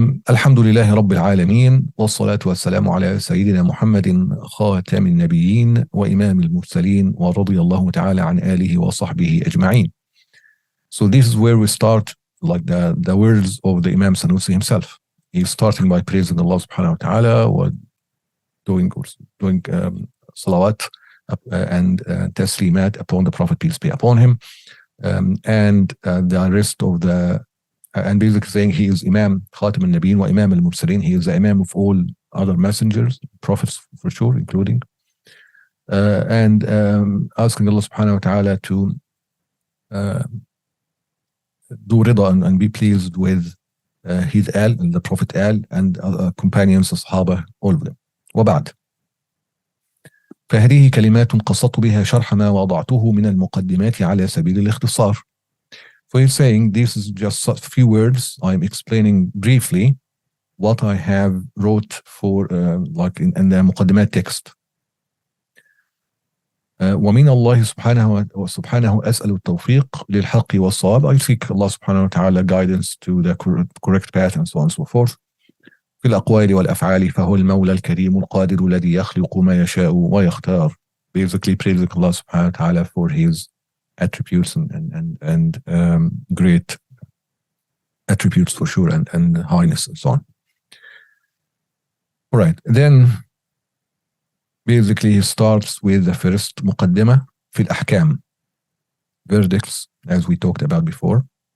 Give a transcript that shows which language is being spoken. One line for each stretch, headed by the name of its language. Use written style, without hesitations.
Arabic: الحمد لله رب العالمين والصلاة والسلام على سيدنا محمد خاتم النبيين وإمام المرسلين ورضي الله تعالى عن آله وصحبه أجمعين.
English: So this is where we start, like the words of the Imam Sanusi himself. He's starting by praising Allah subhanahu wa ta'ala, or doing salawat and taslimat upon the Prophet, peace be upon him, and the rest of the, and basically saying he is Imam
Arabic: Khatim al-Nabiyyin wa Imam al-Mursalin.
English: He is the Imam of all other messengers, prophets for sure, including, and asking Allah subhanahu wa ta'ala to do rida and be pleased with his al, and the Prophet al, and companions, Sahaba, all of them.
Arabic: وبعد فهذه كلمات قصدت بها شرح ما وضعته من المقدمات على سبيل الاختصار.
English: So he's saying this is just a few words. I'm explaining briefly what I have wrote for like in the مقدمات text.
Arabic: ومن الله سبحانه أسأل التوفيق للحق والصواب.
English: I seek Allah subhanahu wa ta'ala guidance to the correct path, and so on and so forth.
Arabic: في الأقوال والأفعال فهو المولى الكريم القادر الذي يخلق ما يشاء ويختار.
English: Basically praising Allah subhanahu wa ta'ala for his attributes and great attributes for sure, and highness and so on. All right, then basically he starts with the first
Arabic: مقدمة في الأحكام,
English: verdicts, as we talked about before.